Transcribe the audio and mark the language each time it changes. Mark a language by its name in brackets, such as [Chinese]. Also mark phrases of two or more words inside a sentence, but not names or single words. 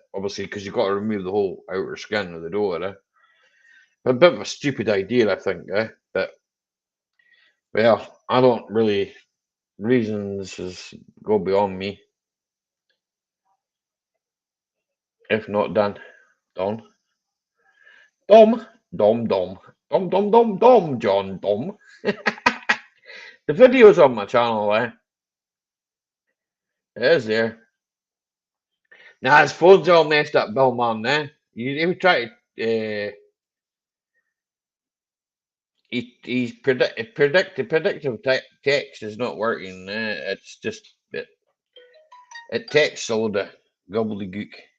[English] Obviously, because you've got to remove the whole outer skin of the door, A bit of a stupid idea, I think, But, well, I don't really, reasons go beyond me. If not done, done. Dom, Dom, Dom, Dom, Dom, Dom, Dom, John, Dom. The video's on my channel, It is there. Now his phone's all messed up, Bill, man, You ever try to, he's predictive text is not working, It's just, it texts a load of gobbledygook.